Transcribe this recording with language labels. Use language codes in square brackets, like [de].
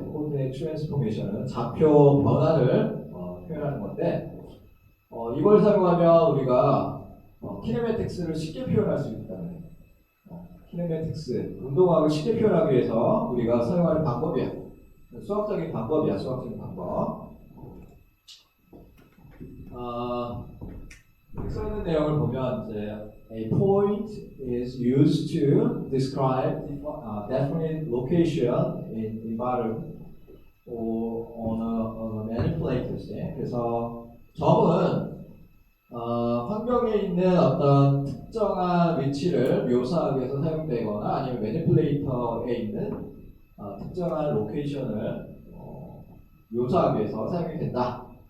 [ko] 코디네이트 트랜스포메이션은 좌표 변화를 표현하는 건데 이걸 사용하면 우리가 키네매틱스를 쉽게 표현할 수 있다는 거예요. 키네매틱스, 운동학을 쉽게 표현하기 위해서 우리가 사용하는 방법이야. 수학적인 방법이야, 수학적인 방법. 써있는 내용을 보면 이제 [en] a point is used to describe definite location in environment or on a manipulated state. [ko] 그래서 점은 환경에 있는 어떤 특정한 위치를 묘사하기 위해서 사용되거나 아니면 매니플레이터에 있는 특정한 로케이션을 묘사하기 위해서 사용이 된다.